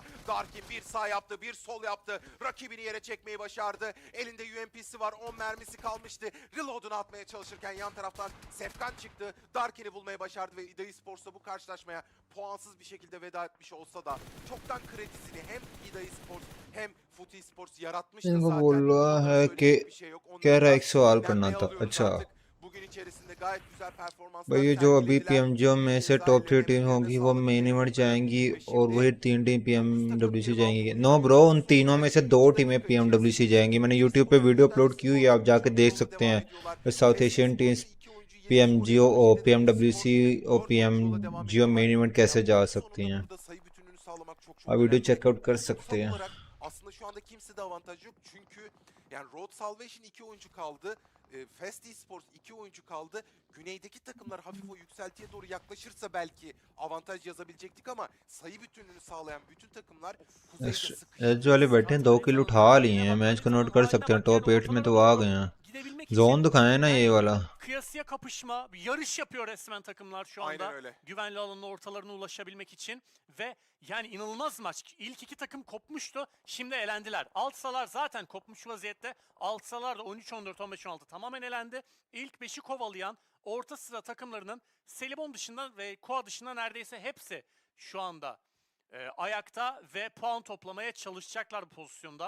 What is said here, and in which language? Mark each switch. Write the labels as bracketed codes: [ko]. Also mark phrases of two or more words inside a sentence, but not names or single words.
[tr] Darkin bir sağ yaptı, bir sol yaptı. Rakibini yere çekmeyi başardı. Elinde UMP'si var, 10 mermisi kalmıştı. Reload'unu atmaya çalışırken yan taraftan Sefkan çıktı. Darkin'i bulmayı başardı ve IDA Esports'la bu karşılaşmaya puansız bir şekilde veda etmiş olsa da çoktan kredisini hem IDA Esports hem FUT Esports yaratmıştı [hi] इनको [tr] zaten. [hi] बोल रहा [tr] Onlara [hi] है कि [tr] söyleyecek bir şey yok. [hi] कह [tr] Onları [hi] रहा है [tr] da [hi] एक सवाल करना [tr] dinlenmeye [hi] था [tr] alıyoruz [hi] अच्छा [tr] artık. Bugün içerisinde gayet güzel performanslar [hi] भाई ये जो अभी [tr] sergilediler. [hi] PMGO में [tr] Bir [hi] से [tr] kez daha [hi] टॉप 3 [tr] ellerine [hi] टीम [tr] emeğine [hi] होगी वो [tr] sağlık [hi] मेन [tr] diyelim [hi] इवेंट [tr] onların. [hi] जाएंगी [tr] Ve [hi] और [tr] şimdi [hi] वही 3 टीम [tr] 9 takım [hi] PMWC [tr] 26 [hi] जाएंगी [tr] oyuncu [en] no bro [hi] उन [tr] son [hi] तीनों में से 2 [tr] 22 [hi] टीमें [tr] dakika [hi] PMWC [tr] içerisinde [hi] जाएंगी मैंने [tr] UFI [hi] YouTube पे [tr] Sports [hi] वीडियो [tr] üstten [hi] अपलोड की हुई है [tr] skor [hi] आप [tr] bulmuş [hi] जाके देख [tr] olma yoluna [hi] सकते [tr] devam [hi] हैं [tr] ediyorlar. [hi] साउथ [tr] Fest [en] Asian teams [tr] Esports'ta 2 oyuncu 7 skor [hi] PMGO [tr] yakaladı. [hi] और [tr] Şimdi de UFI [hi] PMWC [tr] Sports [hi] और [tr] 4 oyuncu yola devam [hi] PMGO [tr] ediyorlar. [en] main event [hi] कैसे [tr] Yani [hi] जा [tr] oyun [hi] सकती [tr] sonunda [hi] हैं [tr] burada sayı bütünlüğünü sağlamak çok [hi] आप वीडियो [tr] önemli. [hi] चेकआउट कर सकते [tr] Total [hi] हैं [tr] olarak aslında şu anda kimsede avantaj yok. Çünkü yani Road Salvation 2 oyuncu kaldı. Fest Esports 2 oyuncu kaldı. Güneydeki takımlar hafif o yükseltiye doğru yaklaşırsa belki avantaj yazabilecektik ama sayı bütünlüğünü sağlayan bütün takımlar kuzeyde [hi] एज वाले [tr] sıkıştı. [hi] बैठे हैं 2 किल उठा लिए हैं मैच को नोट कर सकते हैं टॉप 8 में तो आ गए हैं [tr] Gidebilmek [hi] जोन [tr] için [hi] दिखाया है ना ये वाला [tr] kıyasıya kapışma, bir yarış yapıyor resmen takımlar şu Aynen anda. öyle. Güvenli alanın ortalarına ulaşabilmek için ve yani inanılmaz maç. İlk iki takım kopmuştu, şimdi elendiler. Altsalar zaten kopmuş vaziyette. Altsalar da 13-14, 15-16 tamamen elendi. İlk 5'i kovalayan orta sıra takımlarının Selibon dışında ve Koa dışında neredeyse hepsi şu anda ayakta ve puan toplamaya çalışacaklar bu pozisyonda.